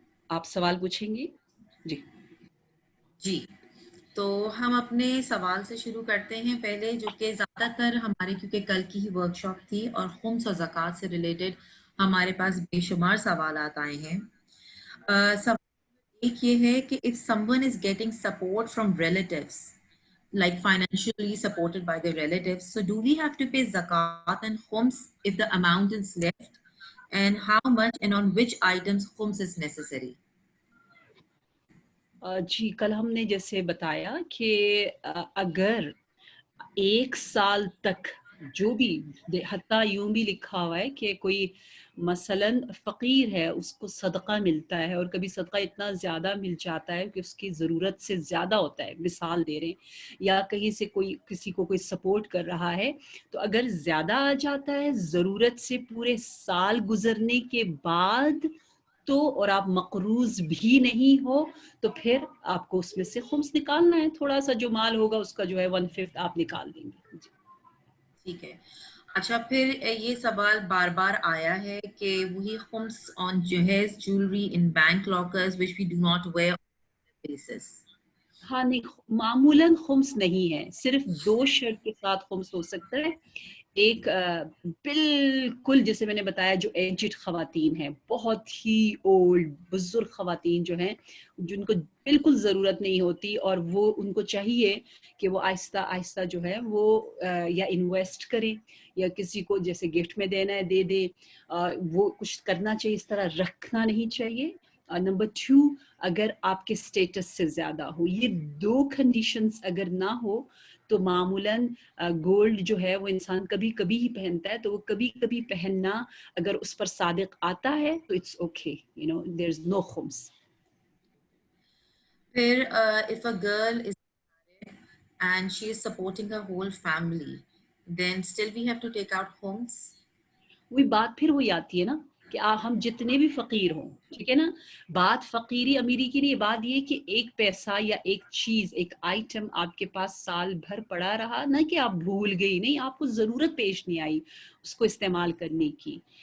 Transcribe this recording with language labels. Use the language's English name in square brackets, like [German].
[Urdu] آپ سوال پوچھیں گی؟ جی، تو ہم اپنے سوال سے شروع کرتے ہیں پہلے، جو کہ زیادہ تر ہمارے کیونکہ کل کی ہی ورکشاپ تھی اور خمس و زکوٰۃ سے ریلیٹڈ ہمارے پاس بے شمار سوالات آئے ہیں. سوال ایک یہ ہے کہ [English] if someone is getting support from relatives, like financially supported by their relatives, so do we have to pay zakat and khums if the amount is left, and how much and on which items khums is necessary? [Urdu] جی، کل ہم نے جیسے بتایا کہ اگر ایک سال تک جو بھی، حتیٰ یوں بھی لکھا ہوا ہے کہ کوئی مثلاً فقیر ہے، اس کو صدقہ ملتا ہے اور کبھی صدقہ اتنا زیادہ مل جاتا ہے کہ اس کی ضرورت سے زیادہ ہوتا ہے، مثال دے رہے ہیں، یا کہیں سے کوئی کسی کو کوئی سپورٹ کر رہا ہے، تو اگر زیادہ آ جاتا ہے ضرورت سے پورے سال گزرنے کے بعد تو، اور آپ مقروض بھی نہیں ہو، تو پھر آپ کو اس میں سے خمس نکالنا ہے. تھوڑا سا جو مال ہوگا اس کا جو ہے 1/5 آپ نکال دیں گے. ٹھیک ہے. اچھا، پھر یہ سوال بار بار آیا ہے کہ وہی خمس [English] on جہیز jewelry in bank lockers which we do not wear on a basis. [Urdu] ہاں نہیں، معمولاً خمس نہیں ہے، صرف 2 شرط کے ساتھ خمس ہو سکتا ہے. ایک بالکل جیسے میں نے بتایا جو ایجڈ خواتین ہیں، بہت ہی اولڈ بزرگ خواتین جو ہیں، جن کو بالکل ضرورت نہیں ہوتی اور وہ ان کو چاہیے کہ وہ آہستہ آہستہ جو ہے وہ یا انویسٹ کریں یا کسی کو جیسے گفٹ میں دینا ہے دے دیں. وہ کچھ کرنا چاہیے، اس طرح رکھنا نہیں چاہیے. نمبر 2 اگر آپ کے اسٹیٹس سے زیادہ ہو. یہ 2 کنڈیشنز اگر نہ ہو تو معمولاً گولڈ جو ہے وہ انسان کبھی کبھی ہی پہنتا ہے, تو وہ کبھی کبھی پہننا اگر اس پر صادق آتا ہے تو [English] It's okay, you know there is no خمس. [Urdu] پھر [English] if a girl is and she is supporting her whole family, then still we have to take out homes. [Urdu] وہی بات پھر وہی آتی ہے نا کہ ہم جتنے بھی فقیر ہوں, ٹھیک ہے نا, بات فقیری امیری کی نہیں, بات یہ کہ ایک پیسہ یا ایک چیز, ایک آئٹم آپ کے پاس سال بھر پڑا رہا, نہ کہ آپ بھول گئی, نہیں, آپ کو ضرورت پیش نہیں آئی اس کو استعمال کرنے کی.